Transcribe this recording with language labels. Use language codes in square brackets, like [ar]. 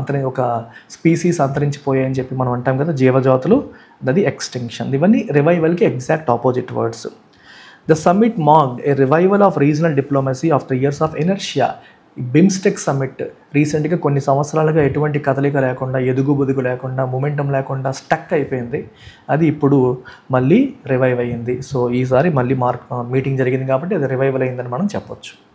[te] ఒక స్పీసీస్ అంతరించిపోయాయని చెప్పి మనం అంటాం కదా, జీవజాతులు, అది ఎక్స్టెన్షన్. ఇవన్నీ రివైవల్కి [en] Exact opposite words. The summit marked a revival of regional diplomacy after years of inertia. [te] BIMSTEC summit రీసెంట్గా కొన్ని సంవత్సరాలుగా ఎటువంటి కదలిక లేకుండా, ఎదుగుబొదుగు లేకుండా, మొమెంటం లేకుండా స్టక్ అయిపోయింది. అది ఇప్పుడు మళ్ళీ రివైవ్ అయ్యింది. సో ఈసారి మళ్ళీ మీటింగ్ జరిగింది కాబట్టి అది రివైవల్ అయిందని మనం చెప్పొచ్చు.